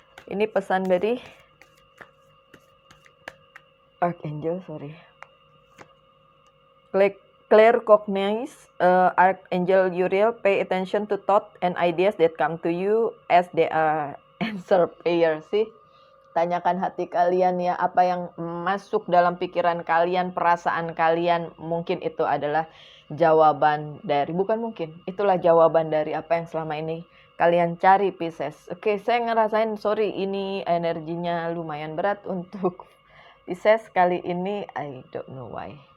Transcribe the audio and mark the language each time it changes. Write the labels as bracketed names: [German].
[Indonesian] Ini pesan dari Archangel, sorry. [English] Claircognise, Archangel Uriel, pay attention to thought and ideas that come to you as they are answer prayer. [Indonesian] Sih, tanyakan hati kalian ya, apa yang masuk dalam pikiran kalian, perasaan kalian, mungkin itu adalah jawaban dari, bukan mungkin, itulah jawaban dari apa yang selama ini kalian cari, Pisces. Oke, saya ngerasain, sorry, ini energinya lumayan berat untuk Pisces kali ini, [English] I don't know why.